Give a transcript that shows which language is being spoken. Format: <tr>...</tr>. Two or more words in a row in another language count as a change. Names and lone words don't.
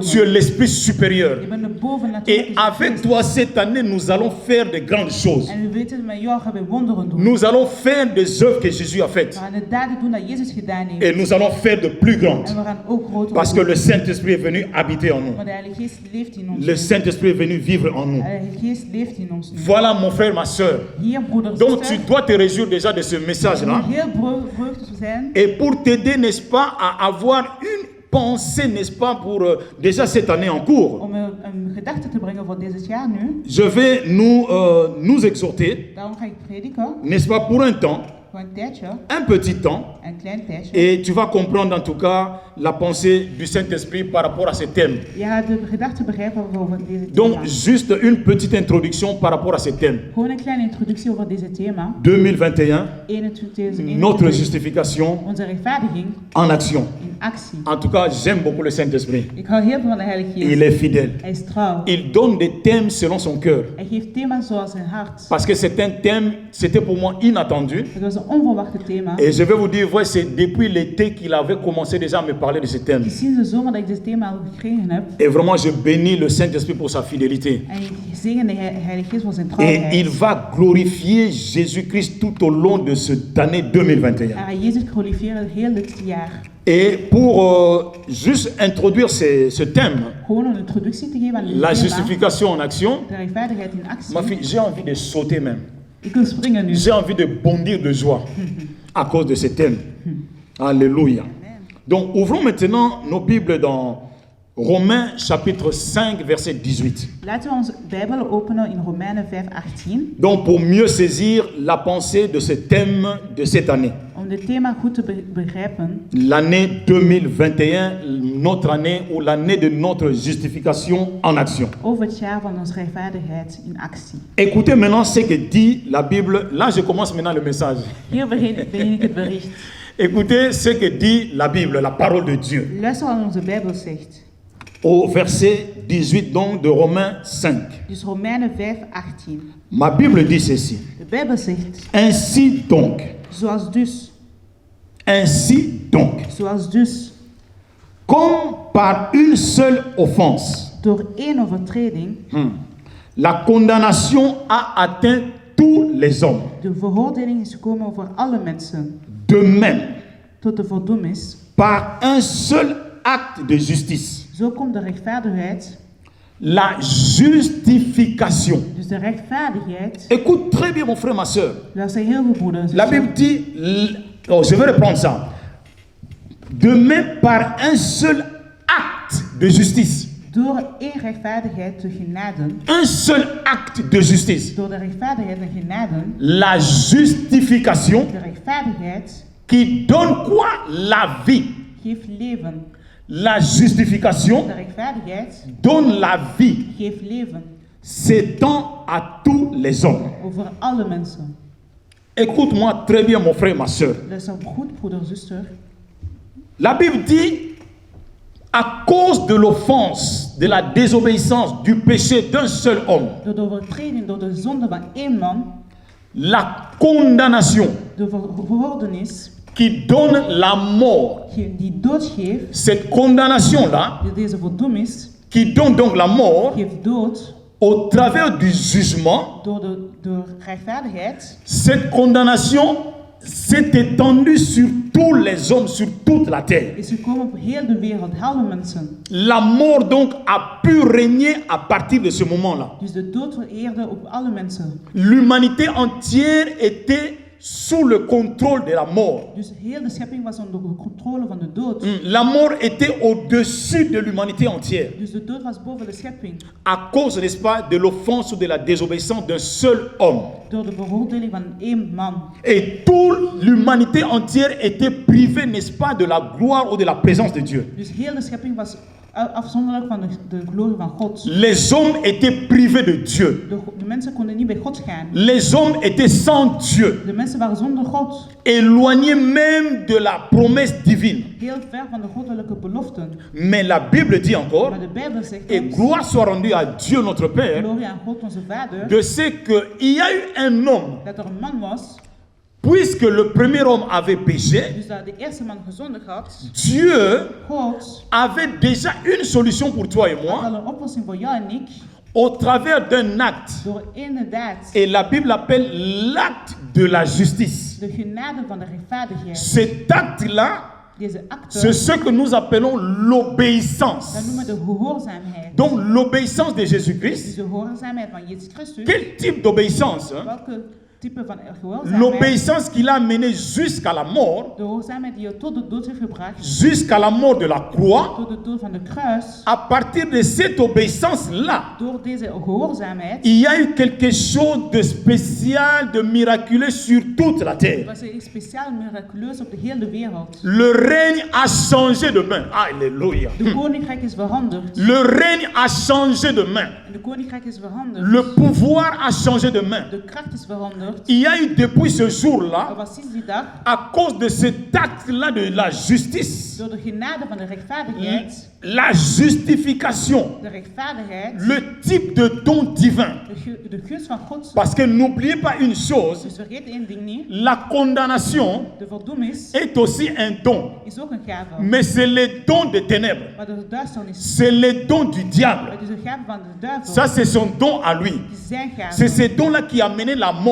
<fr>Tu es l'esprit supérieur.</fr> <nl>Je bent de bovennatuurlijke</nl> <fr>Et avec</fr> <nl>geest.</nl> <fr>toi, cette année, nous allons faire de grandes choses.</fr> <nl>En we weten dat met jou gaan we wonderen doen.</nl> <fr>Nous allons faire des œuvres que Jésus a faites.</fr> <nl>We gaan de daden doen dat Jezus gedaan heeft.</nl> <fr>Et nous allons faire de plus grandes.</fr> <nl>En we gaan ook groter</nl> <fr>Parce que</fr> <nl>doen.</nl> <fr>le Saint-Esprit est venu habiter en nous.</fr> <nl>Want de Heilige Geest leeft in ons.</nl> <fr>Le Saint-Esprit est venu vivre en nous.</fr> <nl>De Heilige Geest leeft in ons.</nl> <fr>Voilà mon frère, ma soeur.</fr> <nl>Hier, broeder,</nl> <fr>Donc tu</fr> <nl>zuster.</nl> <fr>dois te réjouir déjà de ce</fr> <nl>Je</nl> <fr>message-là.</fr> <nl>moet heel vreugdig zijn.</nl> <fr>Et pour t'aider, n'est-ce pas, à avoir une pensée, n'est-ce pas, pour déjà cette année en cours,</fr> <nl>Om een gedachte te brengen voor dit jaar nu.</nl> <fr>je vais nous exhorter,</fr> <nl>Daarom ga ik prediken.</nl> <fr>n'est-ce pas, pour un temps,</fr> <nl>Voor een tijdje.</nl> <fr>un petit temps,</fr> <nl>Een klein tijdje.</nl> <fr>et tu vas comprendre en tout cas la pensée du Saint-Esprit par rapport à ce thème.</fr> <nl>Je gaat de gedachte begrijpen over deze</nl> <fr>Donc,</fr> <nl>thema.</nl> <fr>juste une petite introduction par rapport à ce thème.</fr> <nl>Gewoon een kleine introductie over deze thema.</nl> <fr>2021,</fr> <nl>21.</nl> <fr>notre justification</fr> <nl>Onze rechtvaardiging</nl> <fr>en action.</fr> <nl>in actie.</nl> <fr>En tout cas, j'aime beaucoup le Saint-Esprit.</fr> <nl>Ik hou heel veel van de Heilige Geest.</nl> <fr>Il est fidèle.</fr> <nl>Hij is trouw.</nl> <fr>Il donne des thèmes selon son cœur.</fr> <nl>Hij geeft thema's zoals zijn hart.</nl> <fr>Parce que c'est un thème, c'était pour moi inattendu.</fr> <nl>Het was een onverwachte thema.</nl> <fr>Et je vais vous dire, ouais, c'est depuis l'été qu'il avait commencé déjà à me parler de ce thème.</fr> <nl>Het is sinds de zomer dat ik dit thema al gekregen heb.</nl> <fr>Et vraiment, je bénis le Saint-Esprit pour sa fidélité.</fr> <nl>En ik zegen de Heilige Geest voor zijn</nl> <fr>Et</fr> <nl>trouwheid.</nl> <fr>il va glorifier Jésus-Christ tout au long de cette année 2021.</fr> <nl>Hij gaat Jezus glorifiëren heel dit jaar.</nl> <fr>Et pour juste introduire ce thème,</fr> <nl>Gewoon een introductie te geven aan dit</nl> <fr>la</fr> <nl>thema.</nl> <fr>justification en action,</fr> <nl>De rechtvaardigheid in actie.</nl> <fr>ma fille, j'ai envie de sauter même.</fr> <nl>Ik wil springen nu.</nl> <fr>J'ai envie de bondir de joie à cause de ce thème. Alléluia. Donc, ouvrons maintenant nos Bibles dans Romains chapitre 5, verset 18.</fr> <nl>Laten we onze Bijbel openen in Romeinen 5:18.</nl> <fr>Donc, pour mieux saisir la pensée de ce thème de cette année.</fr> <nl>Om dit thema goed te begrijpen.</nl> <fr>L'année 2021, notre année ou l'année de notre justification en action.</fr> <nl>Over het jaar van onze rechtvaardigheid in actie.</nl> <fr>Écoutez maintenant ce que dit la Bible. Là, je commence maintenant le message.</fr> <nl>Hier begin ik het bericht.</nl> <fr>Écoutez ce que dit la Bible, la parole de Dieu.</fr> <nl>Luister wat onze Bijbel zegt.</nl> <fr>Au verset 18 donc de Romains 5.</fr> <nl>Dus Romeinen 5:18.</nl> <fr>Ma Bible dit ceci.</fr> <nl>De Bijbel zegt,</nl> <fr>Ainsi donc,</fr> <nl>zoals dus,</nl> <fr>comme par une seule offense,</fr> <nl>door één overtreding,</nl> <fr>la condamnation a atteint tous les hommes.</fr> <nl>de veroordeling is gekomen over alle mensen.</nl> <fr>De même,</fr> <nl>Tot de verdoemenis.</nl> <fr>par un seul acte de justice,</fr> <nl>Zo komt de rechtvaardigheid,</nl> <fr>la justification.</fr> <nl>dus de rechtvaardigheid.</nl> <fr>Écoute très bien mon frère, ma soeur.</fr> <nl>Luister heel goed, broeder en</nl> <fr>La</fr> <nl>zuster.</nl> <fr>Bible dit, je vais reprendre ça. De même, par un seul acte de justice.</fr> <nl>Door één rechtvaardigheid te genaden,</nl> <fr>Un seul acte de justice.</fr> <nl>door de rechtvaardigheid en genaden,</nl> <fr>La justification</fr> <nl>de rechtvaardigheid</nl> <fr>qui donne quoi? La vie.</fr> <nl>geeft leven.</nl> <fr>La justification</fr> <nl>De rechtvaardigheid</nl> <fr>donne la vie.</fr> <nl>geeft leven</nl> <fr>S'étend à tous les hommes.</fr> <nl>over alle mensen.</nl> <fr>Écoute-moi très bien, mon frère, ma soeur.</fr> <nl>Luister goed, broeder en zuster.</nl> <fr>La Bible dit, à cause de l'offense, de la désobéissance, du péché d'un seul homme,</fr> <nl>Door de overtreding, door de zonde van één man,</nl> <fr>la condamnation</fr> <nl>de verordenis</nl> <fr>qui donne la mort,</fr> <nl>die dood geeft,</nl> <fr>cette condamnation-là,</fr> <nl>deze verdoemis</nl> <fr>qui donne donc la mort,</fr> <nl>geeft dood</nl> <fr>au travers du jugement,</fr> <nl>door de rechtvaardigheid.</nl> <fr>cette condamnation s'est étendue sur tous les hommes, sur toute la terre.</fr> <nl>Is gekomen op heel de wereld, alle mensen.</nl> <fr>La mort donc a pu régner à partir de ce moment-là.</fr> <nl>Dus de dood vereerde op alle mensen.</nl> <fr>L'humanité entière était sous le contrôle de la mort.</fr> <nl>Dus heel de schepping was onder de controle van de dood.</nl> <fr>La mort était au-dessus de l'humanité entière.</fr> <nl>Dus de dood was boven de schepping.</nl> <fr>À cause, n'est-ce pas, de l'offense ou de la désobéissance d'un seul homme.</fr> <nl>Door de veroordeling van één man.</nl> <fr>Et toute l'humanité entière était privée, n'est-ce pas, de la gloire ou de la présence de Dieu.</fr> <nl>Dus heel de schepping was afzonderlijk van de glorie van God.</nl> <fr>Les hommes étaient privés de Dieu.</fr> <nl>De mensen konden niet bij God gaan.</nl> <fr>Les hommes étaient sans Dieu.</fr> <nl>De mensen waren zonder God.</nl> <fr>Éloignés même de la promesse divine.</fr> <nl>Heel ver van de goddelijke beloften.</nl> <fr>Mais la Bible dit encore,</fr> <nl>Maar de Bijbel zegt</nl> <fr>et</fr> <nl>ons,</nl> <fr>gloire soit rendue à Dieu notre Père,</fr> <nl>glorie aan God onze Vader,</nl> <fr>de ce qu'il y a eu un homme,</fr> <nl>dat er een man was,</nl> <fr>puisque le premier homme avait péché,</fr> <nl>dus dat de eerste man gezondigd had.</nl> <fr>Dieu</fr> <nl>God</nl> <fr>avait déjà une solution pour toi et</fr> <nl>had</nl> <fr>moi</fr> <nl>al een oplossing voor jou en ik,</nl> <fr>au travers d'un acte.</fr> <nl>door inderdaad</nl> <fr>Et la Bible appelle l'acte de la justice.</fr> <nl>de genade van de rechtvaardigheid.</nl> <fr>Cet acte-là,</fr> <nl>Deze acte,</nl> <fr>c'est ce que nous appelons</fr> <nl>dat</nl> <fr>l'obéissance.</fr> <nl>noemen we de gehoorzaamheid.</nl> <fr>Donc l'obéissance de</fr> <nl>Dus</nl> <fr>Jésus-Christ.</fr> <nl>de gehoorzaamheid van Jezus Christus.</nl> <fr>Quel type d'obéissance, hein?</fr> <nl>Welke type van gehoorzaamheid?</nl> <fr>L'obéissance qui l'a mené jusqu'à la mort,</fr> <nl>De gehoorzaamheid die je tot de dood heeft gebracht.</nl> <fr>jusqu'à la mort de la croix.</fr> <nl>Tot de dood van de kruis.</nl> <fr>À partir de cette obéissance-là,</fr> <nl>Door deze gehoorzaamheid</nl> <fr>il y a eu quelque chose de spécial, de miraculeux sur toute la terre.</fr> <nl>was er iets speciaal miraculeus op de hele wereld.</nl> <fr>Le règne a changé de main. Alléluia.</fr> <nl>De koninkrijk is veranderd.</nl> <fr>Le règne a changé de main.</fr> <nl>En de koninkrijk is veranderd.</nl> <fr>Le pouvoir a changé de main.</fr> <nl>De kracht is veranderd.</nl> <fr>Il y a eu depuis ce</fr> <nl>Er</nl> <fr>jour-là,</fr> <nl>was sinds die dag,</nl> <fr>à cause de cet acte-là de la justice,</fr> <nl>door de genade van de rechtvaardigheid,</nl> <fr>la justification,</fr> <nl>de rechtvaardigheid,</nl> <fr>le type de don divin.</fr> <nl>de gunst van God.</nl> <fr>Parce que n'oubliez pas une chose,</fr> <nl>Dus vergeet één ding niet.</nl> <fr>la condamnation</fr> <nl>De verdoemis</nl> <fr>est aussi un don.</fr> <nl>is ook een gave.</nl> <fr>Mais c'est le don des ténèbres.</fr> <nl>Maar de duisternis,</nl> <fr>C'est le don du diable.</fr> <nl>het is een gave van de duivel.</nl> <fr>Ça, c'est son don à lui.</fr> <nl>Het is zijn</nl> <fr>C'est</fr> <nl>gave.</nl> <fr>ce don-là qui a mené la mort.</fr>